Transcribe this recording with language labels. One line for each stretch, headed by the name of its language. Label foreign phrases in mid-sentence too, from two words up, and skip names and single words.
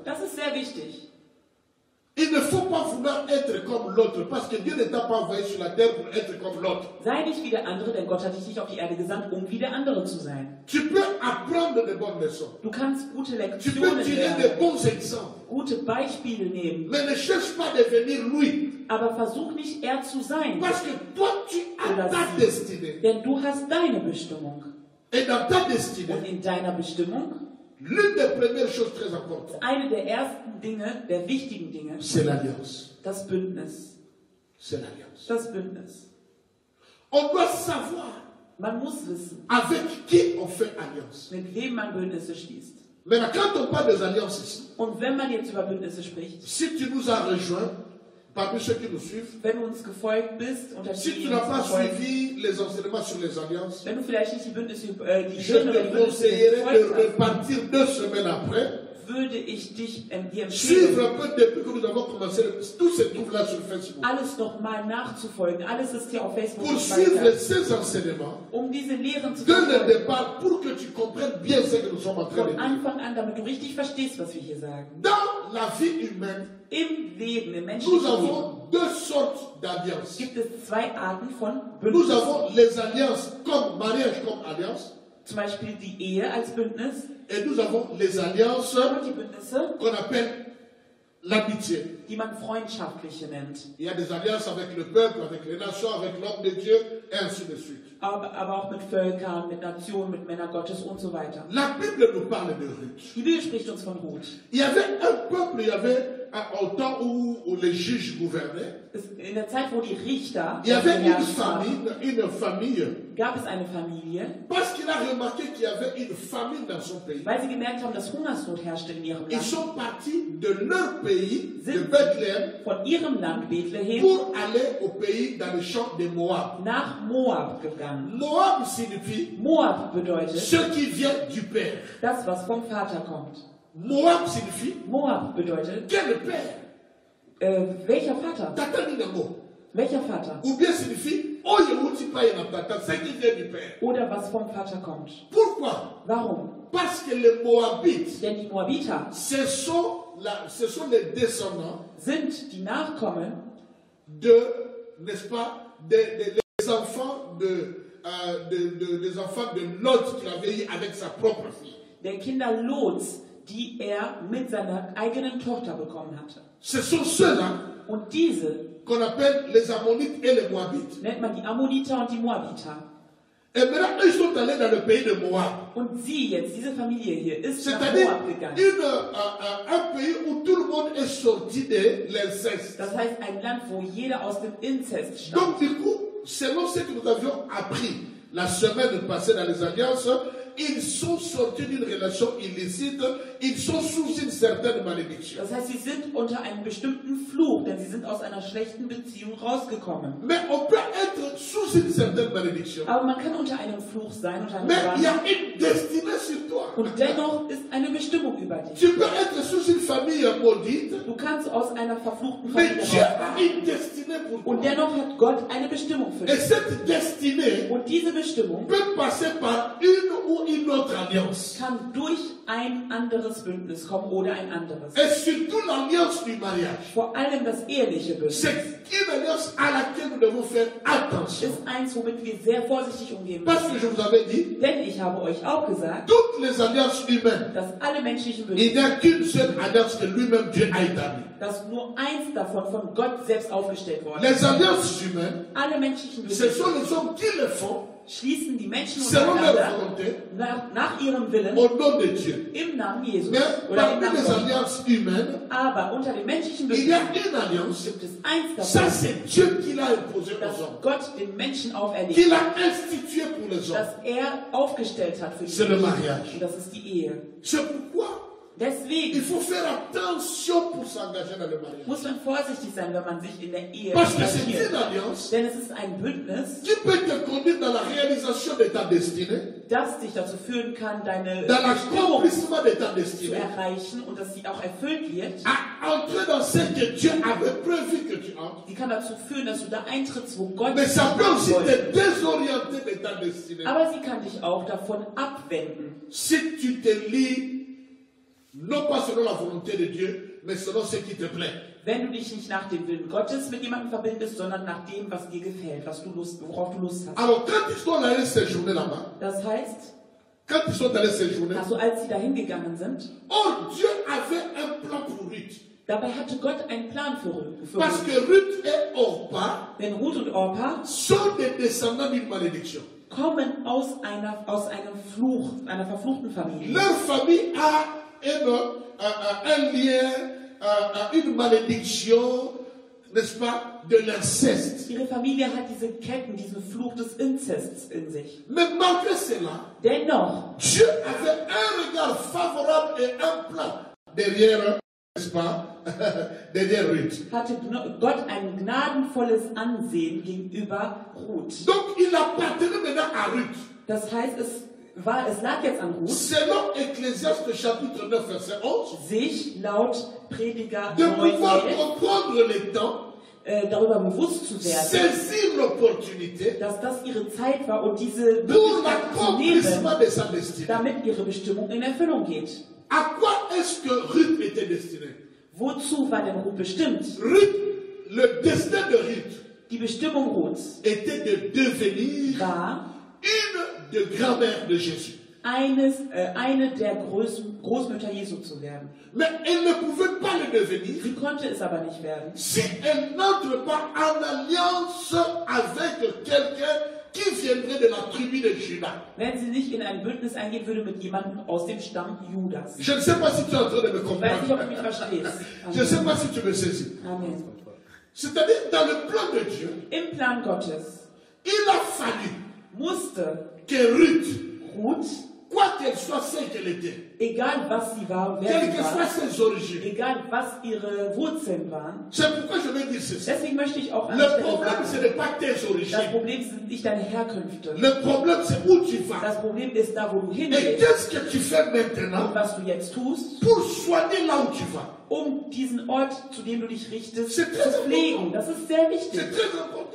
German: Das ist sehr wichtig.
French: Il ne faut pas vouloir être comme l'autre, parce que Dieu ne t'a pas envoyé sur la terre pour être comme l'autre.
German: Sei nicht wie der andere, denn Gott hat dich nicht auf die Erde gesandt, um wie der andere zu sein.
French: Tu peux apprendre de bonnes leçons.
German: Du kannst gute
French: Tu peux
German: Lektionen
French: tirer des
German: lernen,
French: bons exemples.
German: gute Beispiele nehmen,
French: Mais ne cherche pas à devenir lui.
German: aber versuch nicht er zu sein,
French: Parce que toi, tu as ta destinée.
German: denn du hast deine Bestimmung.
French: Et dans ta
German: Und
French: destinée,
German: in deiner Bestimmung,
French: l'une des premières choses très importantes,
German: eine der ersten Dinge, der wichtigen Dinge,
French: c'est l'alliance.
German: das Bündnis.
French: C'est l'alliance.
German: Das Bündnis.
French: On doit savoir
German: Man muss wissen,
French: avec qui on fait alliance.
German: mit wem man Bündnisse schließt.
French: Maintenant, quand on parle des alliances ici,
German: Und wenn man jetzt über Bündnisse spricht,
French: si tu nous as rejoints, parmi ceux qui nous suivent,
German: wenn du uns gefolgt bist, unter
French: si
German: die
French: tu n'as pas suivi les enseignements sur les alliances,
German: wenn du vielleicht nicht die Bündnisse, die
French: je
German: Lehre über
French: te
German: die Bündnisse
French: conseillerais de
German: gefolgt hast,
French: repartir 2 semaines après,
German: würde ich dir empfehlen,
French: suivre un peu depuis que nous avons commencé, tout se trouve là sur Facebook.
German: alles nochmal nachzufolgen. Alles ist hier auf Facebook
French: Pour
German: und
French: suivre
German: weiter.
French: ces enseignements,
German: Um diese Lehren zu
French: dès le
German: verfolgen.
French: départ, pour que tu comprennes bien ce que nous sommes en train de
German: Von
French: dire.
German: Anfang an, damit du richtig verstehst, was wir hier sagen.
French: Dans la vie humaine,
German: Im Leben, im
French: nous
German: menschlichen Leben,
French: avons 2 sortes d'alliances.
German: gibt es 2 Arten von
French: Nous
German: Bündnissen.
French: avons les alliances comme mariage, comme alliance,
German: Zum Beispiel die Ehe als Bündnis
French: et nous avons les alliances
German: und die Bündnisse,
French: qu'on appelle l'amitié.
German: die man freundschaftliche nennt.
French: Il y a des alliances avec le peuple, avec les nations, avec l'homme de Dieu, et ainsi de suite.
German: Aber auch mit Völkern, mit Nationen, mit Männern Gottes und so weiter.
French: La Bible nous parle de Ruth.
German: Die Bibel spricht uns von Ruth.
French: Il y avait un peuple, il y avait au temps où les juges gouvernaient,
German: In der Zeit, wo die Richter
French: il y avait
German: geherrscht haben,
French: une famille,
German: gab es eine Familie,
French: parce qu'il a remarqué qu'il y avait une famine dans son pays.
German: weil sie gemerkt haben, dass Hungersnot herrschte in ihrem
French: Ils
German: Land,
French: sont partis de leur pays, de
German: sind
French: Bethléem,
German: von ihrem Land Bethlehem
French: pour aller au pays dans le champ de Moab.
German: nach Moab gegangen.
French: Moab signifie
German: Moab bedeutet
French: ce qui vient du Père.
German: das, was vom Vater kommt.
French: Moab signifie
German: Moab bedeutet,
French: quel Père?
German: welcher Vater?
Lingala: Tata Ninamo.
German: Welcher Vater?
French: Ou bien signifie
Lingala: Oyewuti Payena Tata,
French: ce qui vient du Père.
German: Oder was vom Vater kommt.
French: Pourquoi?
German: Warum?
French: Parce que les Moabites,
German: Denn die Moabiter
French: ce sont les descendants
German: sind die Nachkommen
French: n'est-ce pas, des enfants des enfants de Lot qu'il avait eu avec sa propre fille.
German: der Kinder Lots, die mit seiner eigenen Tochter bekommen hatte.
French: Ce sont ceux-là
German: Und diese
French: qu'on appelle les Ammonites et les Moabites.
German: nennt man die Ammoniter und die Moabiter.
French: Et maintenant, ils sont allés dans le pays de Moab.
German: Und sie jetzt, diese Familie hier, ist nach
French: C'est-à-dire
German: Moab gegangen.
French: un pays où tout le monde est sorti de l'inceste.
German: Das heißt, ein Land, wo jeder aus dem Inzest stammt.
French: Donc du coup, selon ce que nous avions appris la semaine passée dans les alliances, ils sont sortis d'une relation illicite, ils sont sous une certaine malédiction.
German: Das heißt, sie sind unter einem bestimmten Fluch, denn sie sind aus einer schlechten Beziehung rausgekommen.
French: Mais on peut être sous une certaine malédiction.
German: Aber man kann unter einem Fluch sein, unter einem
French: Mais il y a
German: Bann.
French: une destinée sur toi.
German: Und dennoch ist eine Bestimmung über dich.
French: Tu peux être sous une famille maudite,
German: Du kannst aus einer verfluchten
French: mais
German: Familie
French: Dieu a
German: rauskommen.
French: une destinée pour
German: Und
French: toi.
German: dennoch hat Gott eine Bestimmung für
French: Et
German: dich.
French: cette destinée
German: Und diese Bestimmung
French: peut passer par une ou une autre alliance.
German: kann durch ein anderes Bündnis kommen oder ein anderes.
French: Et surtout l'alliance du mariage.
German: Vor allem das eheliche Bündnis
French: C'est une alliance à laquelle nous devons faire attention.
German: ist eins, womit wir sehr vorsichtig umgehen
French: Parce que
German: müssen.
French: je vous avais dit,
German: Denn ich habe euch auch gesagt,
French: toutes les alliances humaines,
German: dass alle menschlichen
French: il n'y
German: Bündnisse,
French: a qu'une seule alliance que lui-même Dieu a établie.
German: dass nur eins davon von Gott selbst aufgestellt worden
French: Les
German: ist.
French: alliances humaines,
German: Alle menschlichen
French: ce
German: Bündnisse
French: sont les hommes qui le font
German: schließen die Menschen
French: selon leur
German: untereinander
French: volonté,
German: nach ihrem Willen
French: au nom de Dieu.
German: im Namen Jesus
French: Mais
German: oder im
French: parmi
German: Namen
French: les
German: Gottes.
French: alliances humaines,
German: Aber unter den menschlichen
French: il y a
German: Bündnissen
French: une alliance.
German: gibt es eins
French: Ça,
German: davon,
French: c'est Dieu qui l'a imposé
German: das
French: aux hommes,
German: Gott den Menschen auferlegt,
French: qu'il a institué pour les hommes.
German: das er aufgestellt hat für die
French: C'est le
German: Menschen.
French: mariage.
German: Und das ist die Ehe.
French: C'est pourquoi il
German: Deswegen
French: faut faire attention pour s'engager dans le mariage.
German: muss man vorsichtig sein, wenn man sich in der Ehe
French: Parce que c'est
German: engagiert.
French: une alliance
German: Denn es ist ein Bündnis,
French: qui peut te conduire dans la réalisation de ta destinée,
German: das dich dazu führen kann, deine
French: dans
German: Bestimmung
French: l'accomplissement de ta
German: zu
French: destinée,
German: erreichen und dass sie auch erfüllt wird.
French: à entrer dans ce que Dieu avait prévu que tu entres.
German: Sie kann dazu führen, dass du da eintrittst, wo Gott
French: Mais
German: dich
French: ça peut aussi
German: wollte.
French: te désorienter de ta destinée.
German: Aber sie kann dich auch davon abwenden,
French: Si tu te lis, non pas selon la volonté de Dieu, mais selon ce qui te plaît.
German: wenn du dich nicht nach dem Willen Gottes mit jemandem verbindest, sondern nach dem, was dir gefällt, worauf du Lust hast.
French: Alors, quand ils sont allés séjourner là-bas,
German: Das heißt,
French: quand ils sont allés séjourner,
German: also als sie dahin gegangen sind,
French: oh, Dieu avait un plan pour Ruth.
German: dabei hatte Gott einen Plan für
French: Parce
German: Ruth.
French: que Ruth et Orpa
German: Denn Ruth und Orpa
French: sont des descendants d'une malédiction.
German: kommen aus einem Fluch, einer verfluchten Familie.
French: Leur famille a un lien, une malédiction n'est-ce pas, de l'inceste.
German: Ihre Familie hat diese Ketten, diesen Fluch des Inzests in sich.
French: Mais malgré cela,
German: Dennoch
French: Dieu avait un regard favorable et un plan derrière, n'est-ce pas, derrière Ruth.
German: hatte Gott ein gnadenvolles Ansehen gegenüber Ruth.
French: Donc il appartenait maintenant à Ruth.
German: Das heißt, es lag jetzt an Ruth,
French: Selon Ecclésiaste chapitre 9, verset 11,
German: sich laut Prediger
French: de
German: 9,
French: pouvoir comprendre les temps,
German: darüber bewusst zu werden,
French: saisir l'opportunité
German: dass das ihre Zeit war und diese
French: pour
German: Möglichkeit zu nehmen,
French: l'accomplissement de sa destinée.
German: damit ihre Bestimmung in Erfüllung geht.
French: À quoi est-ce que Ruth était destinée?
German: Wozu war denn Ruth bestimmt?
French: Ruth, le destin de Ruth
German: Die Bestimmung Ruths
French: était de devenir
German: war,
French: une de grand-mère de Jésus.
German: eine der Großmütter Jesu zu werden.
French: Mais elle ne pouvait pas le devenir
German: Sie konnte es aber nicht werden,
French: si elle n'entre pas en alliance avec quelqu'un qui viendrait de la tribu de Juda.
German: wenn sie nicht in ein Bündnis eingehen würde mit jemandem aus dem Stamm Judas.
French: Je ne sais pas si tu es en train de me
German: Ich weiß nicht, ob du mich
French: comprendre.
German: verstehst.
French: Je ne sais pas si tu me saisis. Amen. C'est-à-dire, dans le plan de Dieu,
German: Im Plan Gottes
French: il a fallu
German: musste
French: que Ruth,
German: Ruth,
French: quoi qu'elle soit celle qu'elle était,
German: egal was sie war, wer
French: quelles
German: sie
French: que soient
German: war,
French: ses origines,
German: egal was ihre Wurzeln waren,
French: c'est pourquoi je vais dire ceci.
German: deswegen möchte ich auch an
French: Le
German: der Stelle
French: problème, ce
German: sagen,
French: n'est pas tes
German: das
French: origines.
German: Problem sind nicht deine Herkünfte.
French: Le problème, c'est où tu vas.
German: Das Problem ist da, wo du
French: Et
German: hingehst.
French: qu'est-ce que tu fais
German: Und
French: maintenant
German: was du jetzt tust,
French: pour soigner là où tu vas?
German: um diesen Ort, zu dem du dich richtest,
French: C'est très
German: zu pflegen.
French: important.
German: Das ist sehr wichtig.
French: C'est très important.